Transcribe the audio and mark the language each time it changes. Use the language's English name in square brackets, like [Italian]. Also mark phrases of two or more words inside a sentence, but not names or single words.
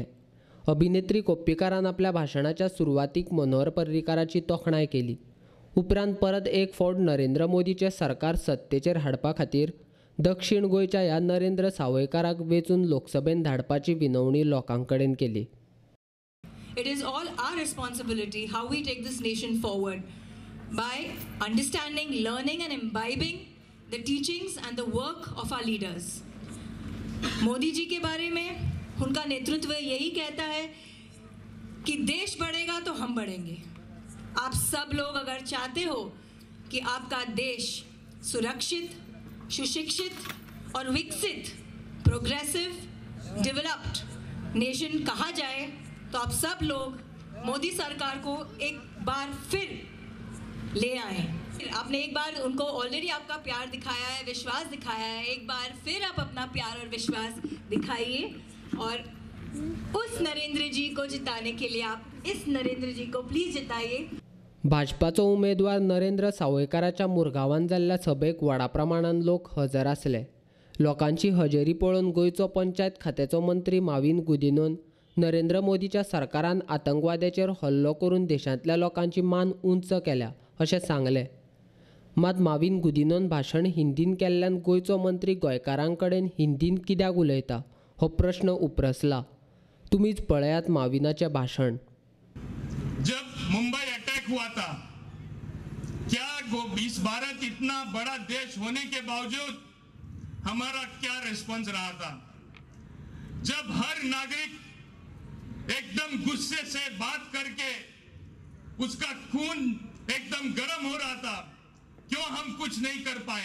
[Konkani] अभिनेत्री कोप्पीकरान आपल्या भाशणाच्या सुरवातीक मनोहर पर्रीकाराची तोखणाय केली। उपरांत परत एक फावट नरेंद्र मोदीचें सरकार सत्तेचेर हाडपा खातीर दक्षिण गोंयच्या ह्या नरेंद्र सावयकाराक वेंचून लोकसभेत धाडपाची विनवणी लोकां कडेन केली। [English] It is all our responsibility how we take this nation forward by understanding, learning and imbibing the teachings and the work of our leaders. [Hindi] मोदी जी के बारे में उनका नेतृत्व यही कहता है कि देश बढ़ेगा तो हम बढ़ेंगे। आप सब लोग अगर चाहते हो कि आपका देश सुरक्षित, सुशिक्षित और विकसित, [English] progressive, developed nation [Hindi] कहा जाए, तो आप सब लोग मोदी सरकार को एक बार फिर ले आए। आपने एक बार उनको ऑलरेडी आपका प्यार दिखाया है, विश्वास दिखाया है, एक बार फिर आप अपना प्यार और विश्वास दिखाइए और उस नरेंद्र जी को जिताने के लिए आप इस नरेंद्र जी को प्लीज जिताइए। [Konkani] भाजपाचो उमेदवार नरेंद्र सावयकाराच्या मुरगांवान जाल्ल्या सभेक व्हडा प्रमाणात लोक हजर आसले। लोकांची हजेरी पळोवन गोंयचो पंचायत खात्याचो मंत्री माविन गुदिन्होन नरेंद्र मोदीच्या सरकारान आतंकवाद्याचेर हल्लो करून देशांतल्या लोकांची मान उंच केल्या अशें सांगलें। मात माविन गुदिन्होन भाशण हिंदीन केल्ल्यान गोंयचो मंत्री गोंयकारां कडेन हिंदीन कित्याक उलयता हो प्रश्न उपरसला। तुमीच पळयात माविनाचें भाशण। [Hindi] जब मुंबई अटैक हुआ था, क्या इस भारत इतना बड़ा देश होने के बावजूद हमारा क्या रिस्पॉन्स रहा था? जब हर नागरिक एकदम गुस्से से बात करके उसका खून एकदम गर्म हो रहा था, क्यों हम कुछ नहीं कर पाए?